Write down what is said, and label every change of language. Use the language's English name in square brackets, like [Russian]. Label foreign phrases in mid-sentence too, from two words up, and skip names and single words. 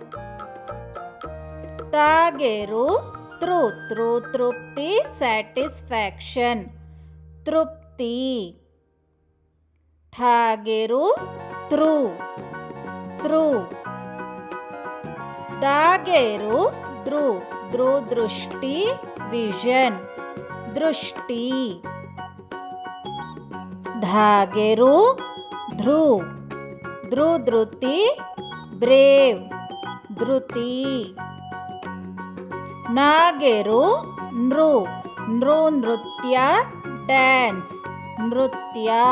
[Tulu] ತಾಗೆರು ತೃ, ತೃ ತೃಪ್ತಿ ಸ್ಯಾಟಿಸ್ಫ್ಯಾಕ್ಷನ್ ತೃಪ್ತಿ. ಥಾಗೆರು ತೃ, ತೃ. ದಾಗೆರು ದೃ, ದೃ ದೃಷ್ಟಿ ವಿಷನ್ ದೃಷ್ಟಿ. ಧಾಗೆರು ಧೃ, ಧೃ ಧೃತಿ ಬ್ರೇವ್ ಧೃತಿ. ನಾಗೆರು ನೃ, ನೃ ನೃತ್ಯ ಡ್ಯಾನ್ಸ್ ನೃತ್ಯ.